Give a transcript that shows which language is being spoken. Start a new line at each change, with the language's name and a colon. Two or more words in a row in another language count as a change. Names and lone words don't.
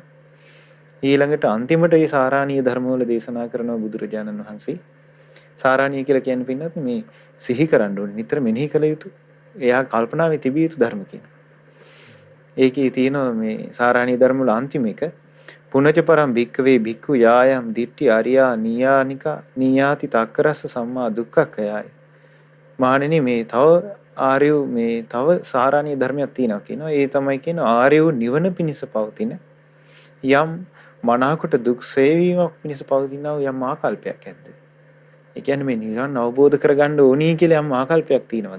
Sinhala: ඊළඟට අන්තිමට මේ සාරාණීය ධර්මවල දේශනා කරන බුදුරජාණන් වහන්සේ සාරාණීය කියලා කියන්නේ පින්නත් මේ සිහි කරන්න ඕනේ නිතර මෙනෙහි කළ යුතු එයා කල්පනාවේ තිබිය යුතු ධර්ම කියනවා. ඒකේ තියෙනවා මේ සාරාණීය ධර්ම වල අන්තිම එක
Pali: පුනච පරම් භික්කවේ භික්ඛු යායම් දිට්ඨි අරියා නීයානිකා නීයාති තක්කරස්ස සම්මා දුක්ඛකයයි.
Sinhala: මහණෙනි මේ තව සාරාණීය ධර්මයක් තියෙනවා කියනවා. ඒ තමයි කියන ආර්යෝ නිවන පිණිස පවතින යම් මනාකොට දුක් සේවීමක් පිණිස පවතිනා යම් ආකල්පයක් ඇද්ද? ඒ කියන්නේ මේ නිවන් අවබෝධ කරගන්න ඕනි කියලා යම් ආකල්පයක් තියෙනවද?